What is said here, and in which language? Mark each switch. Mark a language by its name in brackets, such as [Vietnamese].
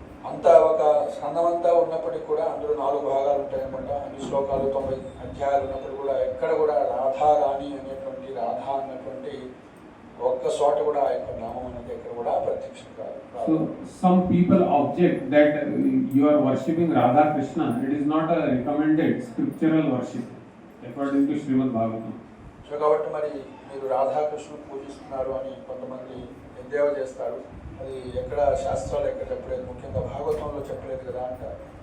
[Telugu] అంతా ఒక స్కందం అంతా ఉన్నప్పటికీ కూడా అందులో 4 భాగాలు ఉంటాయన్నమాట. అన్ని శ్లోకాలు 90 అధ్యాయాలు ఉన్నప్పుడు కూడా ఎక్కడ కూడా రాధారాణి అనేటువంటి రాధా అన్నటువంటి ఒక్క చోట కూడా ఆ యొక్క నామం అనేది ఎక్కడ కూడా ప్రత్యక్షం కాదు. [English] So some people object that you are worshipping Radha Krishna. It is not a recommended scriptural worship according to Srimad Bhagavatam. [Telugu] So కాబట్టి మరి మీరు రాధాకృష్ణుని పూజిస్తున్నారు అని కొంతమంది ఎద్దేవా చేస్తారు. అది ఎక్కడ శాస్త్రాలు ఎక్కడ చెప్పలేదు, ముఖ్యంగా భాగవతంలో చెప్పలేదు కదా అంటారు.